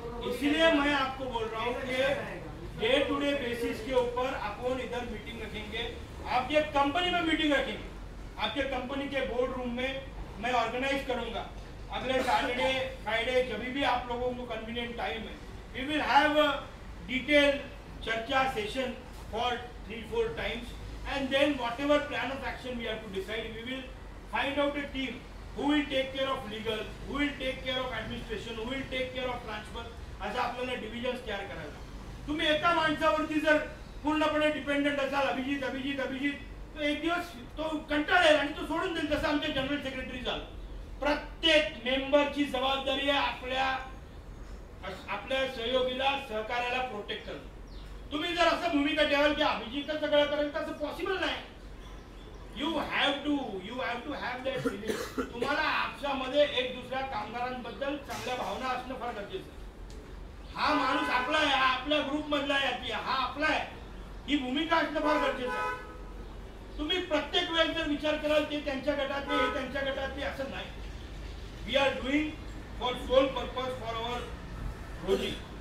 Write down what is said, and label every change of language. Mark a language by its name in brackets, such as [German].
[Hindi] इसलिए मैं आपको बोल रहा हूँ कि डे टू डे बेसिस के ऊपर अपन इधर मीटिंग रखेंगे. आपके कंपनी में मीटिंग रखेंगे, आपके कंपनी के बोर्ड रूम में मैं ऑर्गेनाइज करूंगा. अगले सैटरडे फ्राइडे जब भी आप लोगों को कन्वीनियंट टाइम है, [English] We will have a detail चर्चा session for 3-4 times, and then whatever plan of action we have to decide, we will find out a team who will take care of legal, who will take care of administration, who will take care of transfer. [Marathi] असं आपल्याला divisions तयार करायला. तुम्ही एका माणसावरती जर पूर्णपणे dependent असाल, अभिजित, तो एक दिवस तो कंटाळेल आणि तो सोडून देईल. तसं आमचे जनरल सेक्रेटरी झालं. प्रत्येक मेंबरची जबाबदारी आहे आपल्या सहयोगीला, सहकार्याला प्रोटेक्ट करणं. तुम्ही जर असं भूमिका ठेवाल की अभिजित सगळं करेल, तसं पॉसिबल नाही. [English] You have to have that feeling. [Marathi] तुम्हाला आपसामध्ये एक दुसऱ्या कामगारांबद्दल चांगल्या भावना असणं फार गरजेचं आहे. हा माणूस आपला आहे, हा आपल्या ग्रुप मधला आहे, हा आपला आहे, ही भूमिका असणं फार गरजेचं आहे. तुम्ही प्रत्येक वेळेस जर विचार कराल ते त्यांच्या गटातले, हे त्यांच्या गटातले, असं नाही. [English] We are doing for sole purpose for our रोजी.